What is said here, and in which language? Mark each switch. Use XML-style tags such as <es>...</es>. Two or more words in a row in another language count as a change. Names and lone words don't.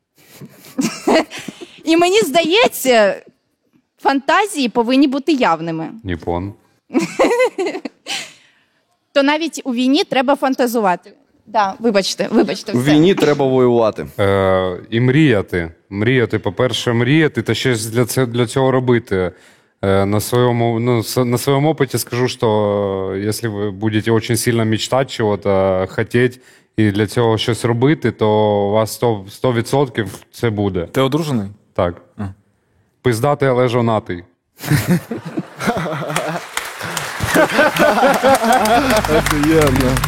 <uk>І мені здається, фантазії повинні бути явними. Ніпон. То навіть у війні треба фантазувати. Да, вибачте. У війні треба воювати. І мріяти. Мріяти, по-перше, мріяти, та ще для цього робити.</uk> <ru>На своем опыте скажу, что если вы будете очень сильно мечтать чего-то, хотеть</ru> <uk>і для цього щось робити,</uk> <ru>то у вас 100%</ru> <uk>це буде. Ти одружений? Так. Пиздатий, але жонатий.</uk> <ru>Офігенно.</ru>